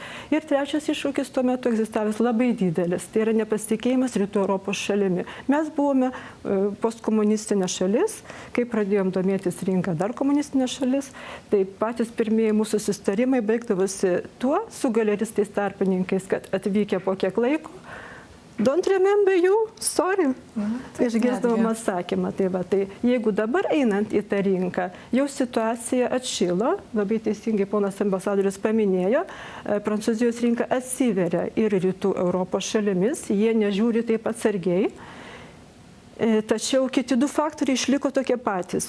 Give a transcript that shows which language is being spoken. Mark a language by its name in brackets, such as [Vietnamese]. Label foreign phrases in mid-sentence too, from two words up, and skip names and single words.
[Lithuanian] Ir trečias iššūkis tuo metu egzistavęs labai didelis, tai yra nepasitikėjimas Rytų Europos šalimi. Mes buvome postkomunistinė šalis, kai pradėjom domėtis rinką dar komunistinė šalis, tai patys pirmieji mūsų susitarimai baigdavosi tuo su galeristais tarpininkais, kad atvykę po kiek laiko, [English] don't remember you, sorry. [Lithuanian] Išgirsdavom atsakymą. Tai jeigu dabar einant į tą rinką, jau situacija atšilo, labai teisingai ponas ambasadorius paminėjo, Prancūzijos rinka atsiveria ir Rytų Europos šalimis, jie nežiūri taip atsargiai. Tačiau kiti du faktoriai išliko tokie patys.